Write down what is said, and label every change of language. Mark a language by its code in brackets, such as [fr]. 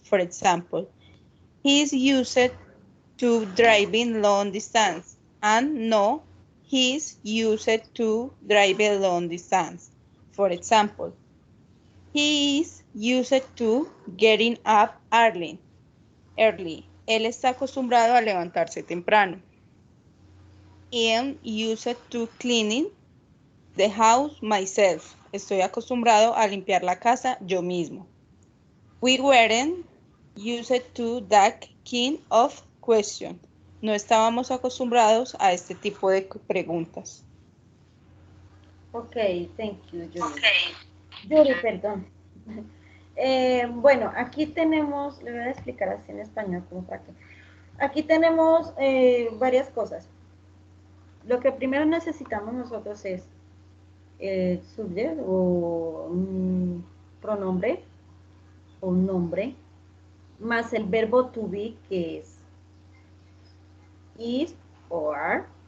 [en] For example, he is used to driving long distance, and no, He's used to drive a long distance. For example, he is used to getting up early. [es] Él está acostumbrado a levantarse temprano. [en] I am used to cleaning the house myself. [es] Estoy acostumbrado a limpiar la casa yo mismo. [en] We weren't used to that kind of question. [es] No estábamos acostumbrados a este tipo de preguntas. [en] Ok, thank you, Yuri. Yuri, perdón. [es] Bueno, aquí tenemos, le voy a explicar así en español como para que. Aquí tenemos varias cosas. Lo que primero necesitamos nosotros es el subject o un pronombre o un nombre, más el verbo to be, que es is o are.